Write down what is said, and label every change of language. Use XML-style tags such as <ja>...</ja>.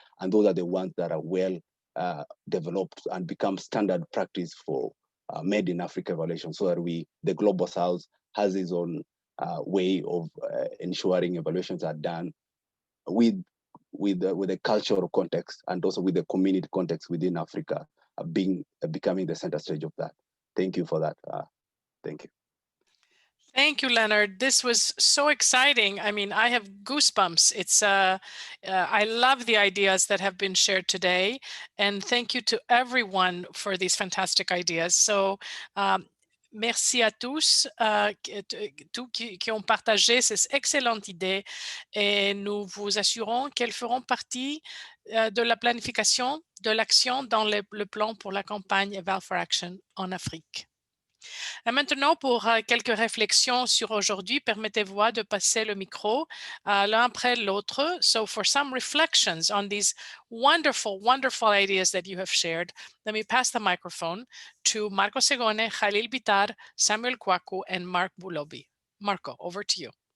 <en>And those are the ones that are well developed and become standard practice for Made in Africa evaluation, so that the Global South has its own way of ensuring evaluations are done with the cultural context and also with the community context within Africa becoming the center stage of that. Thank you for that. Thank you. Thank you, Leonard. This was so exciting. I mean, I have goosebumps. I love the ideas that have been shared today. And thank you to everyone for these fantastic ideas.</en> <fr>So, merci à tous qui ont partagé ces excellentes idées. Et nous vous assurons qu'elles feront partie de la planification de l'action dans le plan pour la campagne Eval for Action en Afrique. Et maintenant, pour quelques réflexions sur aujourd'hui, permettez-moi de passer le micro l'un après l'autre.</fr> <en>So for some reflections on these wonderful, wonderful ideas that you have shared, let me pass the microphone to Marco Segone, Khalil Bitar, Samuel Kwaku, and Mark Bulobi. Marco, over to you.</en>